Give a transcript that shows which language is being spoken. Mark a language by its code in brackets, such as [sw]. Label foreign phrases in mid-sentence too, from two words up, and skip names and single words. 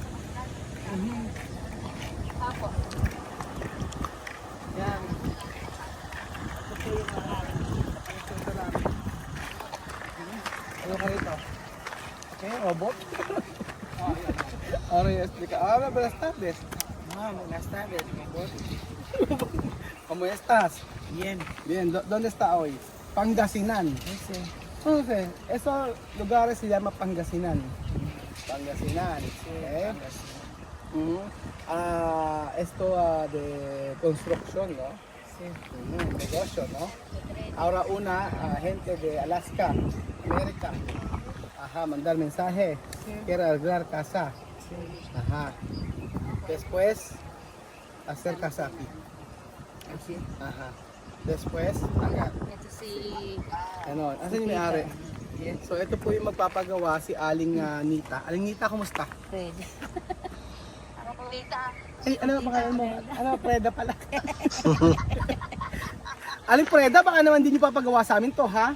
[tl] Ako. Yan. Ito po yung pang-sunta namin. Ano ka rito? Okay, robot. Ano yung explica? Ah, [es] buenas tardes. Buenas tardes, robot. ¿Cómo estás? Bien. Bien, ¿dónde está hoy? Pangasinan. Entonces, esos lugares se llama Pangasinan. Pangasinan. Okay. Esto de construcción, ¿no? Sí. Negocio, ¿no? Ahora gente de Alaska, América, mandar mensaje, quiere arreglar casa. Ajá. Después, hacer casa aquí. Así. Ajá. Después, acá. [tl] Ito si... Ano, asan yung may-ari? So, ito po yung magpapagawa si Aling Nita. Aling Nita, kumusta? Fred. Ano po, tita? Ay, ano ang pangalan mo? Ano, Preda pala. Aling Preda, baka naman din yung papagawa sa amin to, ha?